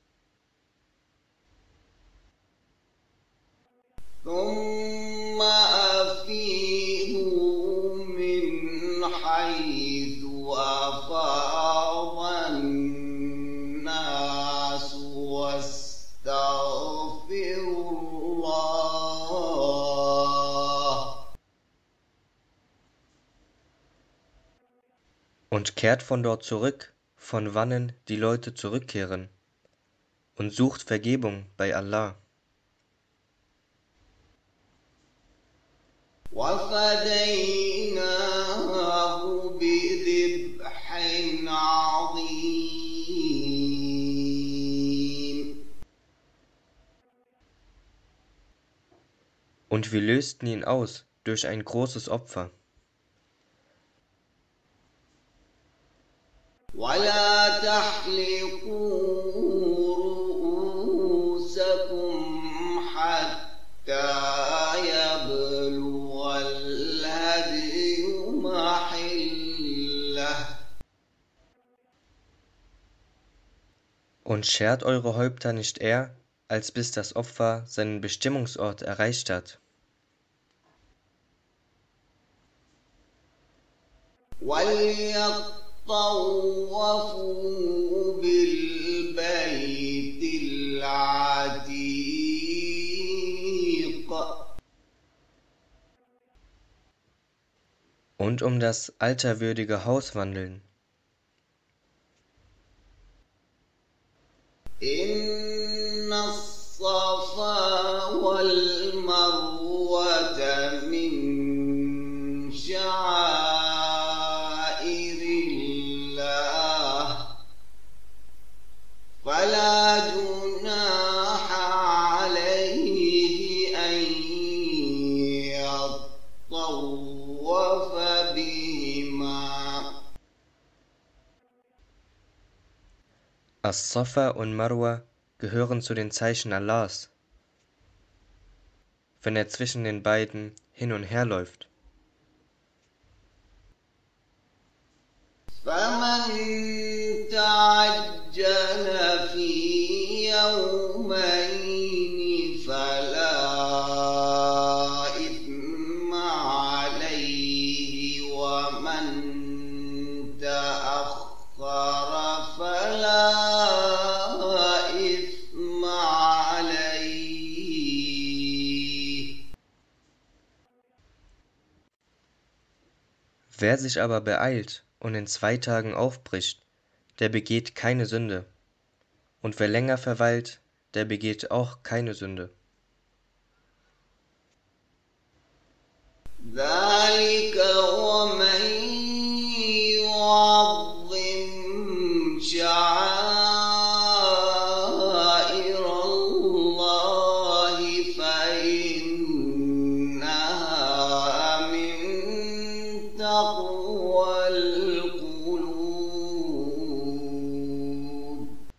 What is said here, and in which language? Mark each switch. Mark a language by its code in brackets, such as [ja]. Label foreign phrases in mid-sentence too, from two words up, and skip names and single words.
[ar] ثم أفيضوا من حيث أفاض الناس واستغفروا الله. [de] und kehrt von dort zurück, von wannen die Leute zurückkehren, und sucht Vergebung bei Allah. [ar] وفديناه بذبح عظيم. [de] Und wir lösten ihn aus durch ein großes Opfer. [ar] ولا تحلقوا رؤوسكم حتى يبلغ الهدي محله. [de] Und schert eure Häupter nicht eher, als bis das Opfer seinen Bestimmungsort erreicht hat. [ar] وليطوفوا بالبيت العتيق. [de] Und um das alterwürdige Haus wandeln. [ar] إن الصفا والمروة من شعائر الله فلا جناح عليه أن يطوف بهما. [de] As-Safa und Marwa gehören zu den Zeichen Allahs. Wenn er zwischen den beiden hin und her läuft. [ar] فمن تعجل في يومين فلا إثم عليه ومن تأخر فلا إثم عليه. [de] Wer sich aber beeilt und in 2 Tagen aufbricht, der begeht keine Sünde. Und wer länger verweilt, der begeht auch keine Sünde. [ar] ذلك ومن يعظم شعائر الله فإنها من تقوى القلوب.